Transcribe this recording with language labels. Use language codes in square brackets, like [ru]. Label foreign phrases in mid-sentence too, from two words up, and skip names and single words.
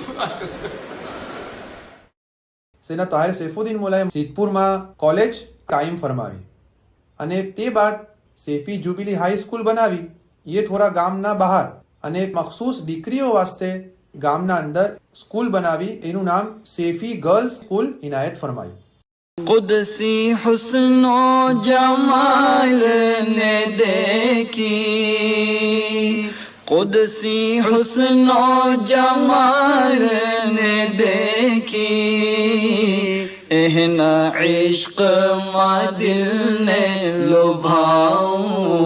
[gu] સૈયદના તાહિર સૈફુદ્દીન મોલાએ સિદ્ધપુરમાં કોલેજ કાયમ ફરમાવી અને તે બાદ સૈફી જુબિલી હાઈ સ્કૂલ બનાવી. એ થોડા ગામના બહાર અને મખસૂસ દીકરીઓ વાસ્તે ગામના અંદર સ્કૂલ બનાવી. એનું નામ સૈફી ગર્લ્સ સ્કૂલ ઇનાયત ફરમાઈ. [ur] قدسی حسن و جمال نے دیکھی، قدسی حسن و جمال نے دیکھی، اہنا عشق ماں دل نے لبھاؤں،